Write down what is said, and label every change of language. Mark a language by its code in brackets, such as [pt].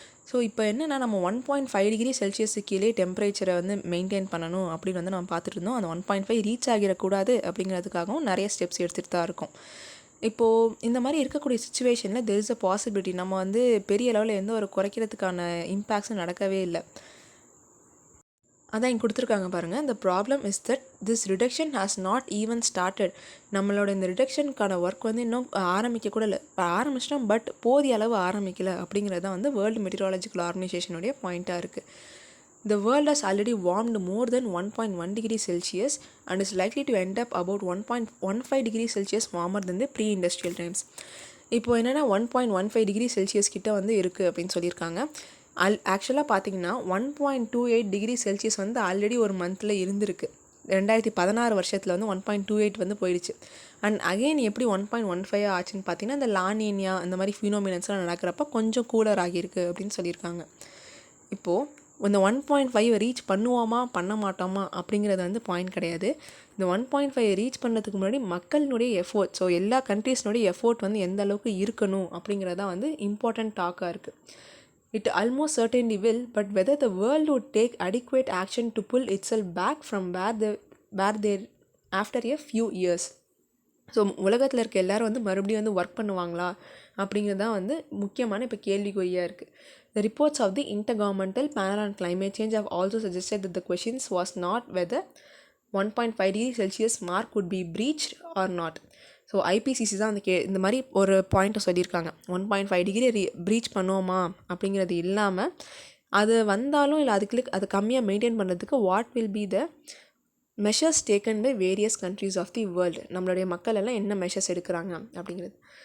[ta] So இப்போ என்னென்னா, நம்ம 1.5 டிகிரி செல்சியஸுக்கு கீழே டெம்பரேச்சரை வந்து மெயின்டைன் பண்ணணும் அப்படின்னு வந்து நம்ம பார்த்துட்டு இருந்தோம். அந்த 1.5 ரீச் ஆகிடக்கூடாது அப்படிங்கிறதுக்காகவும் நிறைய ஸ்டெப்ஸ் எடுத்துகிட்டு தான் இருக்கும். இப்போது இந்த மாதிரி இருக்கக்கூடிய சுச்சுவேஷனில் தெர் இஸ் அ பாசிபிலிட்டி, நம்ம வந்து பெரிய லெவலில் எந்த ஒரு குறைக்கிறதுக்கான இம்பேக்ட்ஸும் நடக்கவே இல்லை. அதான் இங்கே கொடுத்துருக்காங்க பாருங்கள். [en] the problem is that this reduction has not even started. [ta] நம்மளோட இந்த ரிடக்ஷனுக்கான ஒர்க் வந்து இன்னும் ஆரம்பிக்க கூட இல்லை. இப்போ ஆரம்பிச்சிட்டோம், பட் போதிய அளவு ஆரம்பிக்கலை அப்படிங்கிறது தான் வந்து வேர்ல்டு மெட்டீரியாலஜிக்கல் ஆர்கனைசேஷனுடைய பாயிண்ட்டாக இருக்குது. [en] The world has already warmed more than 1.1 degree Celsius and is likely to end up about 1.15 degree Celsius warmer than the pre-industrial times. [ta] இப்போ என்னென்னா 1.15 டிகிரி செல்சியஸ் கிட்ட வந்து இருக்குது அப்படின்னு சொல்லியிருக்காங்க. ஆக்சுவலாக பார்த்தீங்கன்னா 1.28 டிகிரி செல்சியஸ் வந்து ஆல்ரெடி ஒரு மந்தில் இருந்திருக்கு. 2016 வருஷத்தில் வந்து 1.28 வந்து போயிடுச்சு. அண்ட் அகெயின் எப்படி 1.15 ஆச்சுன்னு பார்த்தீங்கன்னா, இந்த லானினியா அந்த மாதிரி ஃபினோமினன்ஸ்லாம் நடக்கிறப்ப கொஞ்சம் கூலர் ஆகியிருக்கு அப்படின்னு சொல்லியிருக்காங்க. இப்போது இந்த 1.5 ரீச் பண்ணுவோமா பண்ண மாட்டோமா அப்படிங்கிறது வந்து பாயிண்ட் கிடையாது. இந்த 1.5 ரீச் பண்ணுறதுக்கு முன்னாடி மக்களினுடைய எஃபோர்ட், ஸோ எல்லா கண்ட்ரீஸ்னுடைய எஃபோர்ட் வந்து எந்த அளவுக்கு இருக்கணும் அப்படிங்கிறதான் வந்து இம்பார்ட்டண்ட் டாக்காக இருக்குது. [en] It almost certainly will, but whether the world would take adequate action to pull itself back from where they after a few years. [ta] So உலகத்தில் இருக்க எல்லோரும் வந்து மறுபடியும் வந்து ஒர்க் பண்ணுவாங்களா அப்படிங்கிறது தான் வந்து முக்கியமான இப்போ கேள்விக்குறியாக இருக்குது. [en] The reports of the Intergovernmental Panel on Climate Change have also suggested that the questions was not whether 1.5 degree Celsius mark would be breached or not. [ta] So IPCC தான் அந்த இந்த மாதிரி ஒரு பாயிண்ட்டை சொல்லியிருக்காங்க. 1.5 டிகிரி ப்ரீச் பண்ணுவோமா அப்படிங்கிறது இல்லாமல் அது வந்தாலும் இல்லை அது கம்மியாக மெயின்டைன் பண்ணுறதுக்கு [en] what will be the measures taken by various countries of the world, [ta] நம்மளுடைய மக்கள் எல்லாம் என்ன மெஷர்ஸ் எடுக்கிறாங்க அப்படிங்கிறது.